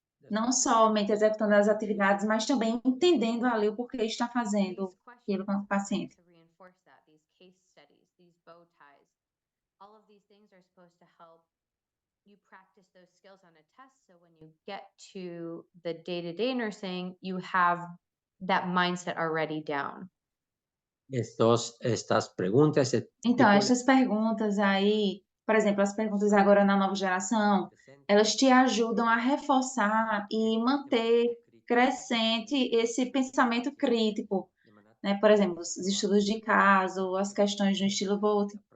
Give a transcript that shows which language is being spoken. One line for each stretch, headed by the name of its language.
Portuguese: Não somente executando as atividades, mas também entendendo ali o porquê está fazendo aquilo com o paciente.
English: To reinforce that, these case studies, these bow ties, all of these things are supposed to help you practice those skills on a test. So when you get to the day-to-day nursing, you have that mindset already down.
Spanish: estas preguntas,
Portuguese: Então, essas perguntas aí, por exemplo, as perguntas agora na nova geração, elas te ajudam a reforçar e manter crescente esse pensamento crítico, né? Por exemplo, os estudos de caso, as questões do estilo Volt.